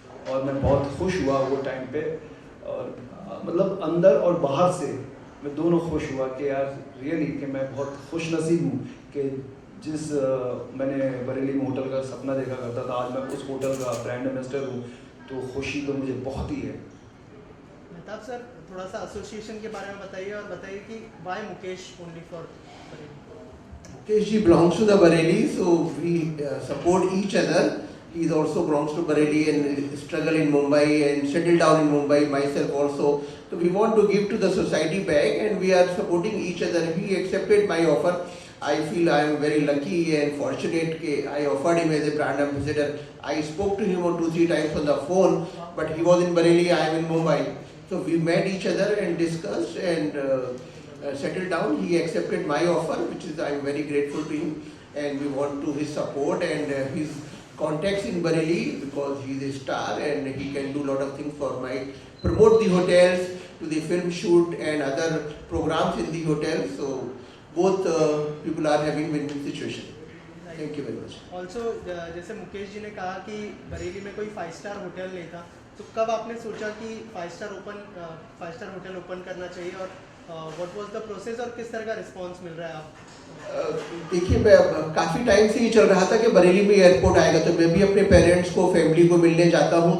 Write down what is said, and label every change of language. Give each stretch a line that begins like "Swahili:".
Hindi: और मैं बहुत खुश हुआ वो टाइम पे, और मतलब अंदर और बाहर से मैं दोनों खुश हुआ कि यार रियली कि मैं बहुत खुश नसीब हूँ कि जिस मैंने बरेली में होटल का सपना देखा करता था, आज मैं उस होटल का ब्रांड एम्बेसडर हूँ। तो खुशी तो मुझे बहुत ही है। मेहताब सर, थोड़ा सा एसोसिएशन के बारे में बताइए, और बताइए कि
English: Why Mukesh only for Bareilly? Mukesh ji belongs to the Bareilly, so we support each other. He also belongs to Bareilly and struggle in Mumbai and settle down in Mumbai. Myself also. So we want to give to the society back, and we are supporting each other. He accepted my offer. I feel I am very lucky and fortunate that I offered him as a brand ambassador. I spoke to him on 2-3 times on the phone, but he was in Bareilly, I am in Mumbai. So we met each other and discussed and settled down. He accepted my offer, which is I am very grateful to him, and we want to his support and his contacts in Bareilly, because he is a star and he can do lot of things for my promote the hotels, to the film shoot and other programs in the hotel. So both people are having win-win situation. Thank you very much.
Hindi: Also जैसे मुकेश जी ने कहा कि बरेली में कोई 5 star hotel नहीं था, तो कब आपने सोचा कि 5 स्टार होटल ओपन करना चाहिए, और
English: what was the process,
Hindi: और किस तरह का रिस्पांस मिल रहा है आप? देखिए, मैं काफ़ी टाइम से ये चल रहा था कि बरेली में एयरपोर्ट आएगा, तो मैं भी अपने पेरेंट्स को, फैमिली को मिलने जाता हूँ।